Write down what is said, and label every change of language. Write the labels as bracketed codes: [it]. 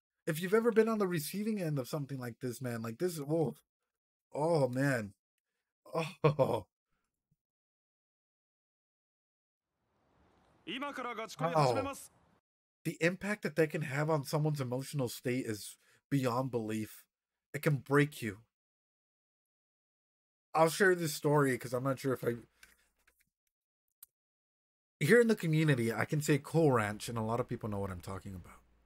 [en] If you've ever been on the receiving end of something like this, man, like this, oh man, oh, [ja] 今からガチ恋始めます。 [en] the impact that can have on someone's emotional state is beyond belief. It can break you. I'll share this story because I'm not sure if here in the community, I can say Cool Ranch, and a lot of people know what I'm talking about.